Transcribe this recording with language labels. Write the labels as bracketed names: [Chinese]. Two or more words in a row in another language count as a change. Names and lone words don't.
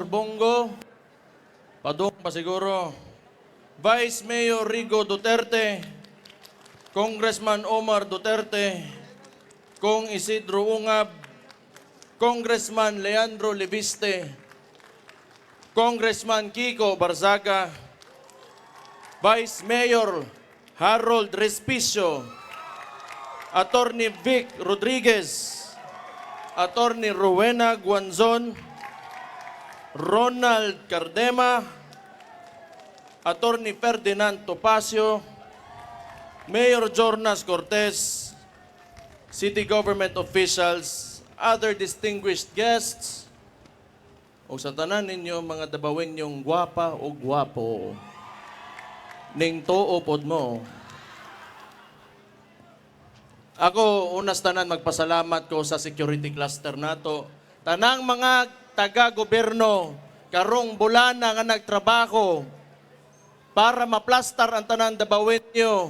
[English] Bongo, [Cebuano] padung pa siguro, [English] Vice Mayor Rigo Duterte, Congressman Omar Duterte, Kong Isidro Ungab, Congressman Leandro Leviste, Congressman Kiko Barzaga, Vice Mayor Harold Respicio, Attorney Vic Rodriguez, Attorney Rowena Guanzon, Ronald Cardema, Attorney Ferdinand Topacio, Mayor Jornas Cortez, City Government officials, other distinguished guests, [Cebuano] o sa tanan ninyo mga dabawin yung gwapa o gwapo, ning tuo pod mo. Ako, unas tanan, magpasalamat ko sa security cluster nato. Tanang mga taga-gobyerno, karong bulana nga nagtrabaho para maplastar ang tanan dabawin nyo.